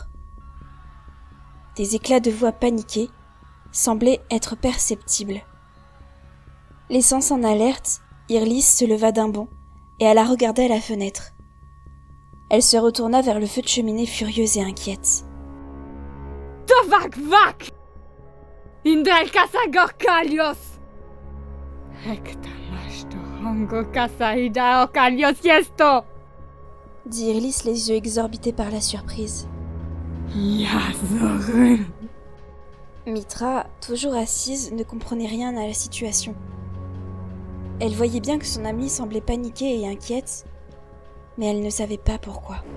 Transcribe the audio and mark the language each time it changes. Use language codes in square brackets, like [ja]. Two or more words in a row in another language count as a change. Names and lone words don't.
[fr] Des éclats de voix paniqués semblaient être perceptibles. Laissant en alerte, Irlis se leva d'un bond et alla regarder à la fenêtre. Elle se retourna vers le feu de cheminée furieuse et inquiète. Tovak-vak! Indral kasagor kalios! Ektamashtorango kasaida okalios yesto! Dit Irlis, les yeux exorbités par la surprise. Yazorun! Mitra, toujours assise, ne comprenait rien à la situation. Elle voyait bien que son amie semblait paniquée et inquiète, mais elle ne savait pas pourquoi.